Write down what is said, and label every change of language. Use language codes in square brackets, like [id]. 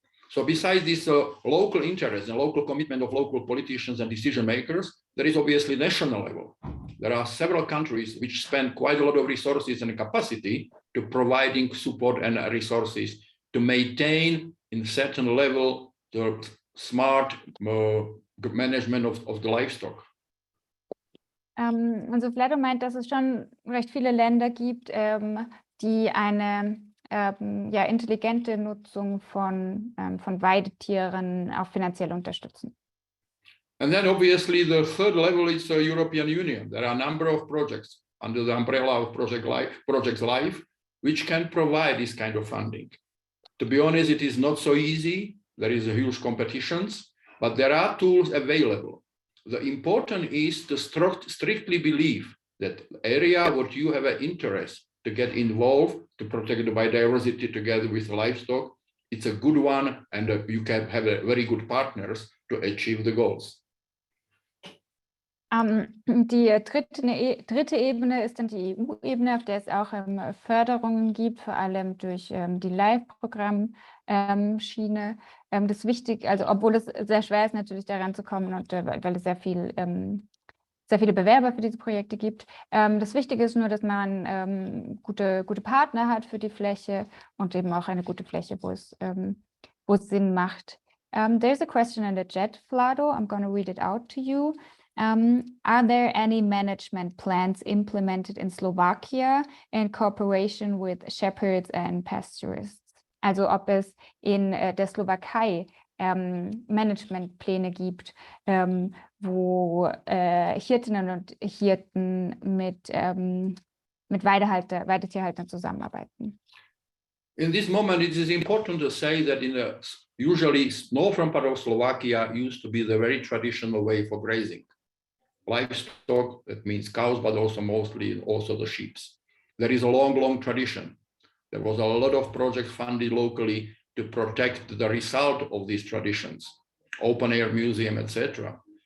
[en] So besides this local interest and local commitment of local politicians and decision makers, there is obviously national level. there are several countries which spend quite a lot of resources and capacity to providing support and resources to maintain in certain level the smart management of the livestock. [de] Also Vlado meint, dass es schon recht viele Länder gibt, die eine ja, intelligente Nutzung von Weidetieren auch finanziell unterstützen. [en] And then obviously the third level is the European Union. There are a number of projects under the umbrella of Project Life, which can provide this kind of funding. To be honest, it is not so easy. There is a huge competitions, but there are tools available. The important is to strictly believe that area what you have an interest to get involved to protect the biodiversity together with livestock, it's a good one, and you can have a very good partners to achieve the goals. [de] Die dritte Ebene ist dann die EU-Ebene, auf der es auch Förderungen gibt, vor allem durch die Live-Programm-Schiene. Das ist wichtig, also obwohl es sehr schwer ist, natürlich daran zu kommen, und weil es sehr viele Bewerber für diese Projekte gibt. Das Wichtige ist nur, dass man gute Partner hat für die Fläche und eben auch eine gute Fläche, wo es Sinn macht. [en] There's a question in the chat, Vlado. I'm going to read it out to you. Are there any management plans implemented in Slovakia in cooperation with shepherds and pastorists? [de] Also ob es in der Slowakei Managementpläne gibt, wo Hirtinnen und Hirten mit Weidetierhaltern zusammenarbeiten. [en] In this moment, it is important to say that in the usually northern part of Slovakia used to be the very traditional way for grazing. Livestock, that means cows, but also mostly also the sheep. There is a long tradition. There was a lot of projects funded locally to protect the result of these traditions, open air museum, etc.